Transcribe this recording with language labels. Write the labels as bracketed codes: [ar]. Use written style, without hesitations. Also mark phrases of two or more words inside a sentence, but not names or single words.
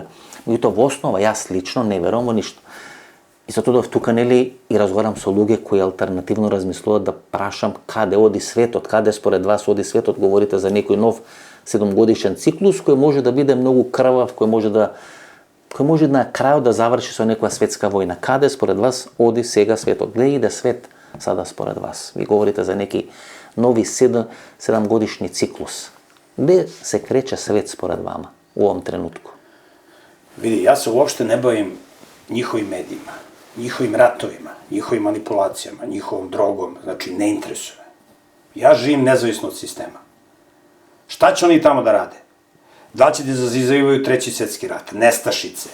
[mk] Меѓутоа во основа јас лично не верувам во ништо. И затоа тука нели и разговарам со луѓе кои алтернативно размислуваат да прашам каде оди светот, каде според вас оди светот, говорите за некој нов 7-годишен циклус кој може да биде многу крвав, кој може на крајот да заврши со некоја светска војна. Каде според вас оди сега светот? [sr] Где иде свет сада според вас? Ви говорите за неки нови 7-годишни циклус. Где се крече свет според вама у овом тренутку? Vidi, ja se uopšte ne bavim njihovim medijima, njihovim ratovima, njihovim manipulacijama, njihovom drogom, znači ne interesuje me. Ja živim nezavisno od sistema. Šta će oni tamo da rade? Da li će da izazivaju treći svetski rat, nestašice?